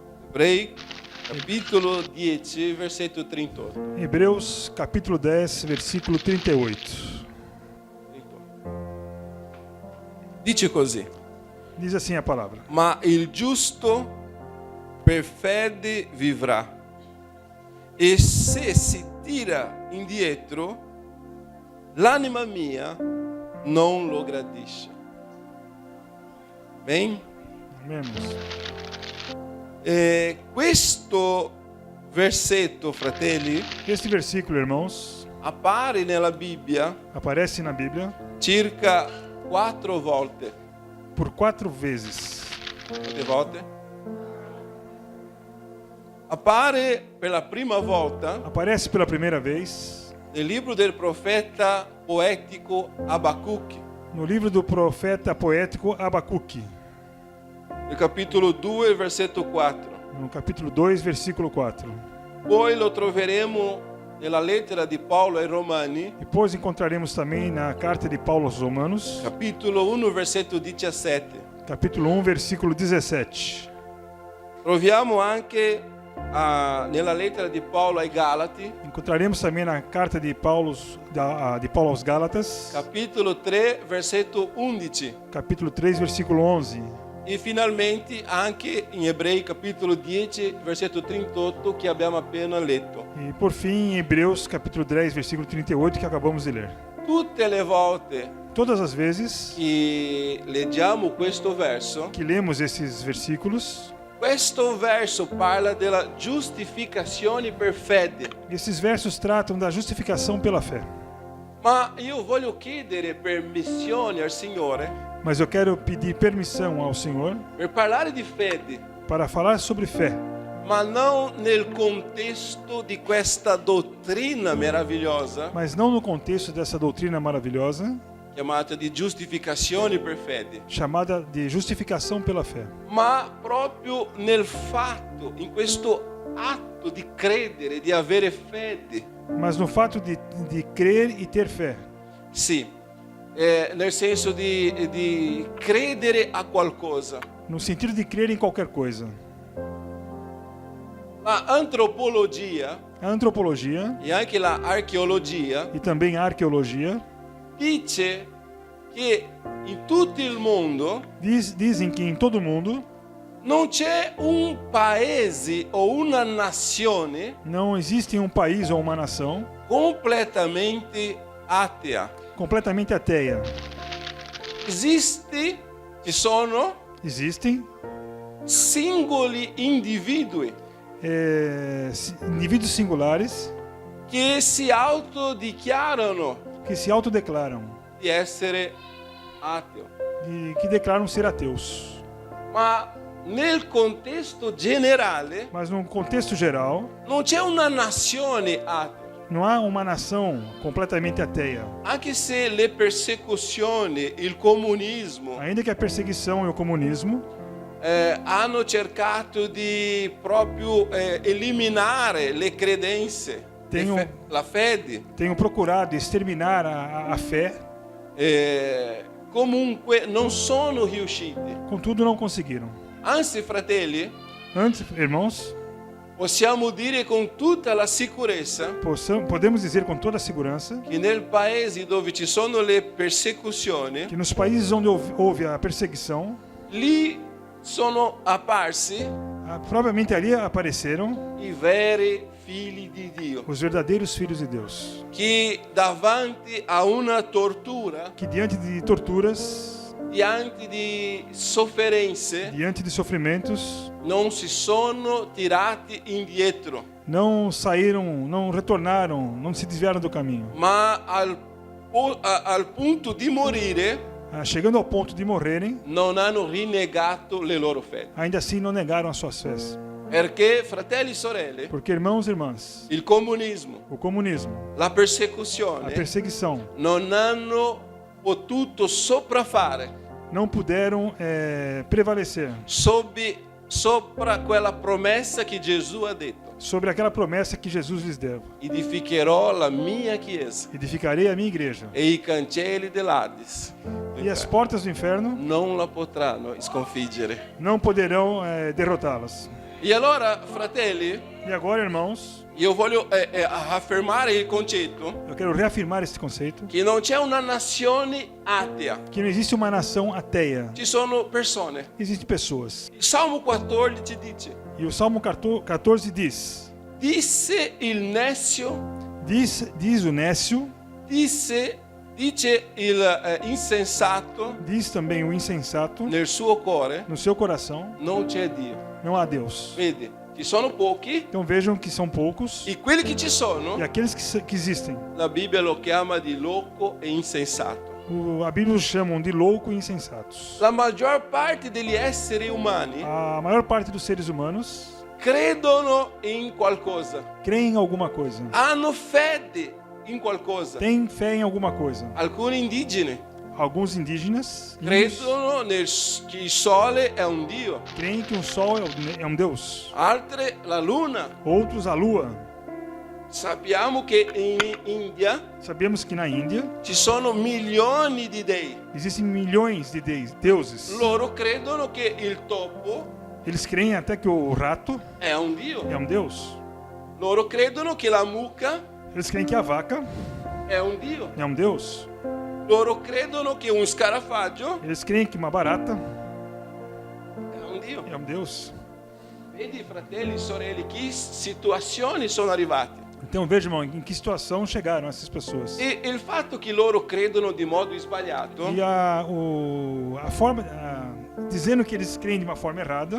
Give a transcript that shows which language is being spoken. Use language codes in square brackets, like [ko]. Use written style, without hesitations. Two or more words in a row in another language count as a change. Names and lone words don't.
[it] Ebrei, capítulo 10, versetto 38. [pt] Hebreus capítulo 10, versículo 38. [it] Dice così: [pt] Diz assim a palavra: [it] ma il giusto per fede vivrà, e se si tira indietro, l'anima mia non lo gradisce. [pt] Bem? Amém, irmãos? [it] Questo versetto, fratelli, [pt] Este versículo, irmãos, [it] appare nella Bibbia [pt] aparece na Bíblia [it] circa 4 volte. [pt] por 4 vezes. [it] Quante volte? Appare per la prima volta [pt] Aparece pela primeira vez [it] nel libro del profeta poetico Abacuque, [pt] no livro do profeta poético Abacuque, [it] nel capitolo 2, versetto 4. [pt] no capítulo 2, versículo 4. [it] Poi lo troveremo nella lettera di Paolo ai Romani, [pt] Depois encontraremos também na carta de Paulo aos Romanos, [it] capitolo 1, versetto 17. [pt] capítulo 1, versículo 17. [it] Troviamo anche nella lettera di Paolo ai Galati, [pt] Encontraremos também na carta de Paulo aos Gálatas, [it] capitolo 3, versetto 11. [pt] capítulo 3, versículo 11. [it] E finalmente anche in Ebrei capitolo 10, versetto 38 che abbiamo appena letto. [pt] E por fim, em Hebreus capítulo 10, versículo 38, que acabamos de ler. [it] Tutte le volte [pt] Todas as vezes [it] che leggiamo questo verso, [pt] que lemos esses versículos, [it] questo verso parla della giustificazione per fede. [pt] esses versos tratam da justificação pela fé. [it] Ma io voglio chiedere permissione al Signore [pt] Mas eu quero pedir permissão ao Senhor [it] per parlare di fede, [pt] para falar sobre fé, [it] ma non nel contesto di questa dottrina meravigliosa [pt] mas não no contexto dessa doutrina maravilhosa [it] chiamata di giustificazione per fede, [pt] chamada de justificação pela fé, [it] ma proprio nel fatto, in questo atto di credere, di avere fede. [pt] mas no fato de crer e ter fé. [it] Sì, nel senso di credere a qualcosa. [pt] No sentido de crer em qualquer coisa. [it] La antropologia [pt] A antropologia [it] e anche la archeologia [pt] e também a arqueologia [it] dice che in tutto il mondo [pt] dizem que em todo mundo [it] non c'è un paese o una nazione [pt] não existe um país ou uma nação [it] completamente atea. [pt] completamente ateia. Existem [it] singoli individui [pt] indivíduos singulares [it] che si autodichiarano [pt] que se autodeclaram, [it] di essere ateo. [pt] que declaram ser ateus. [it] Ma nel contesto generale [pt] Mas no contexto geral, [it] non c'è una nazione atea. [pt] não há uma nação completamente ateia. [it] Anche se le persecuzioni, il comunismo [pt] Ainda que a perseguição e o comunismo [it] hanno cercato di proprio eliminare le credenze, la fede, [pt] tenham procurado exterminar a fé, [it] comunque non sono riusciti. [pt] contudo não conseguiram. [it] Anzi, fratelli, [pt] Antes, irmãos, [it] possiamo dire con tutta la sicurezza [pt] podemos dizer com toda a segurança [it] che nel paese dove ci sono le persecuzioni, [pt] que nos países onde houve a perseguição, [it] lì sono apparsi [pt] provavelmente ali apareceram [it] i veri figli di Dio, [pt] os verdadeiros filhos de Deus, [it] che davanti a una tortura, [pt] que diante de torturas, [it] diante di sofferenze, [pt] diante de sofrimentos, [it] non si sono tirati indietro, [pt] não saíram, não retornaram, não se desviaram do caminho, [it] ma al punto di morire [pt] chegando ao ponto de morrerem, [it] non hanno rinnegato le loro fedi. [pt] ainda assim não negaram as suas fés. [it] Perché, fratelli e sorelle, [pt] Porque, irmãos e irmãs, [it] il comunismo, [pt] o comunismo, [it] la [pt] a [it] persecuzione [pt] perseguição, [it] non hanno potuto sopraffare [pt] não puderam prevalecer [it] sopra quella promessa che Gesù ha detto: [pt] sobre aquela promessa que Jesus lhes deu. [it] edificherò la mia chiesa [pt] Edificarei a minha igreja, [it] e i cancelli dell'Hades [pt] e as portas do inferno [it] non la potranno sconfiggere. [pt] não poderão derrotá-las. [it] E allora, fratelli, [pt] E agora, irmãos, [it] io voglio affermare il concetto [pt] eu quero reafirmar esse conceito, [it] che non c'è una nazione atea, [pt] que não existe uma nação ateia. [it] ci sono persone. [pt] Existem pessoas. [it] Il Salmo 14 dice: [pt] E o Salmo 14 diz: [it] disse il necio, [pt] diz o nécio, [it] dice il insensato [pt] diz também o insensato, [it] nel suo cuore, [pt] no seu coração, [it] non c'è Dio. [pt] não há Deus. [it] Vedi, ci sono pochi [pt] Então vejam que são poucos, [it] e quelli che ci sono, [pt] e aqueles que existem, [it] la Bibbia lo chiama di loco e insensato. [pt] a Bíblia os chamam de louco e insensatos. [it] La maggior parte degli esseri umani [pt] A maior parte dos seres humanos [it] credono in qualcosa, [pt] creem em alguma coisa, [it] hanno fede in qualcosa. [pt] têm fé em alguma coisa. [it] Alcuni indigeni [pt] Alguns indígenas [it] credono che il sole è un dio, [pt] creem que o sol é um Deus, [it] altri la luna. [pt] outros a lua. [it] Sappiamo che in India [pt] Sabemos que na Índia [it] ci sono milioni di dei. [pt] existem milhões de deuses. [it] Loro credono che il topo [pt] Eles creem até que o rato [it] è un dio. [pt] é um Deus. [it] Loro credono che la mucca [pt] Eles creem que a vaca [it] è un dio. [pt] é um Deus. [it] Loro credono che un scarafaggio [pt] Eles creem que uma barata [it] è un dio. [pt] é um Deus. [it] Vedi, fratelli e sorelle, che situazioni sono arrivate. [pt] Então veja, irmão, em que situação chegaram essas pessoas. [it] E il fatto che loro credono di modo sbagliato [pt] E a forma, dizendo que eles creem de uma forma errada,